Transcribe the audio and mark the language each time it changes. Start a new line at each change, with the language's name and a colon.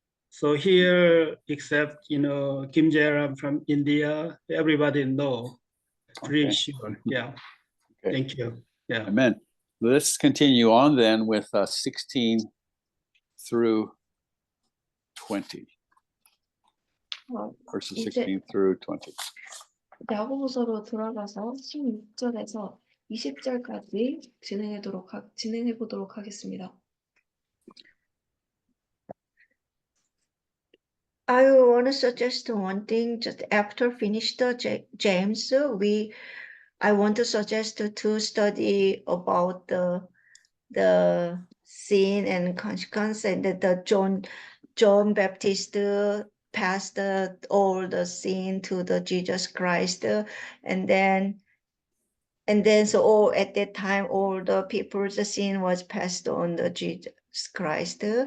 English: So here, except Kim Jae-ram from India, everybody know. Pretty Okay. sure. Yeah. Okay. Thank you. Yeah. Amen. Let's continue on then with 16 through 20. Verses 16 through 20.
Korean: 야고보서로 들어가서 16절에서 20절까지 진행해 보도록 하겠습니다.
English: I want to suggest one thing. Just after finish the James, I want to suggest to study about the sin and consequence, and the John Baptist passed all the sin to the Jesus Christ, and then so at that time all the people's sin was passed on the Jesus Christ.